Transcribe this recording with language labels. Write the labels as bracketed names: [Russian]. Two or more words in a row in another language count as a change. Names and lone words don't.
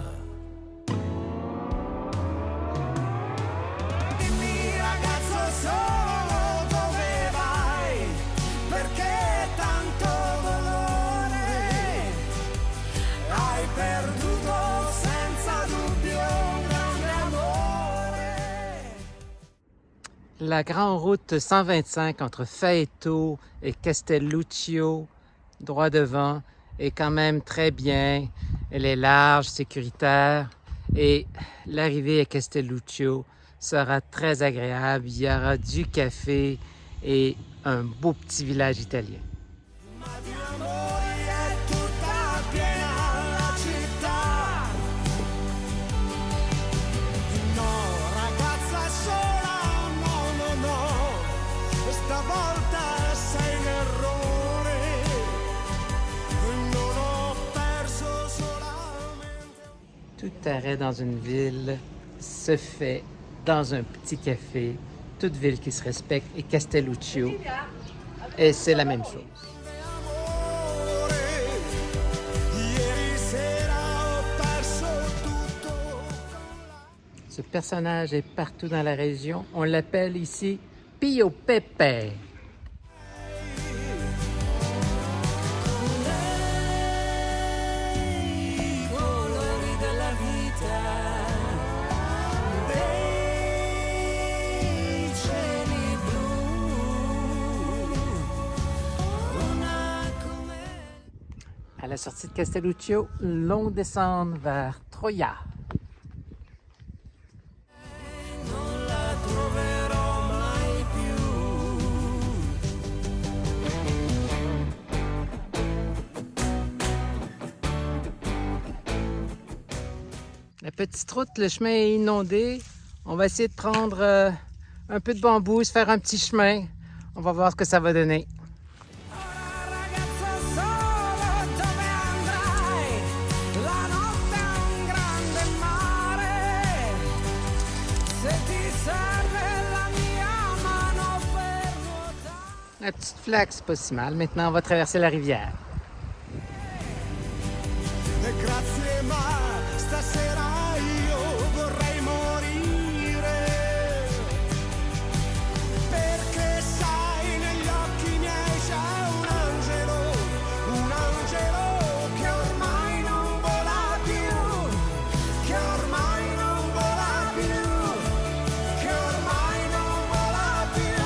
[Italian] Dimmi ragazzo solo dove vai, perché tanto dolore hai perduto senza dubbio un grande amore. [French] La grande route 125 entre Faeto et Castelluccio, droit devant, est quand même très bien. Elle est large, sécuritaire et l'arrivée à Castelluccio sera très agréable. Il y aura du café et un beau petit village italien. [Italian] Ma di amore è tutta piena la città. No, ragazza sola, no, no, no, stavolta sei in errore. Non ho perso solamente. [French] Tout arrêt dans une ville se fait dans un petit café. Toute ville qui se respecte et Castelluccio, et c'est la même chose. [Italian] Amore, ieri sera ho perso tutto. [French] Ce personnage est partout dans la région. On l'appelle ici Pio Pepe. [Italian] I colori della vita, dei cieli blu, una come... [French] À la sortie de Castelluccio, l'on descend vers Troia. [Italian] Non la troverò mai più. [French] La petite route, le chemin est inondé. On va essayer de prendre un peu de bambou, se faire un petit chemin. On va voir ce que ça va donner. [Italian] Ora ragazza solo dove andrai? La notte è un grande mare. Se ti serve la mia mano per nuotare. [French] La petite flaque, c'est pas si mal. Maintenant, on va traverser la rivière. [Italian] Grazie ma stasera io vorrei morire, perché sai negli occhi miei c'è un angelo che ormai non vola più, che ormai non vola più, che ormai non vola più.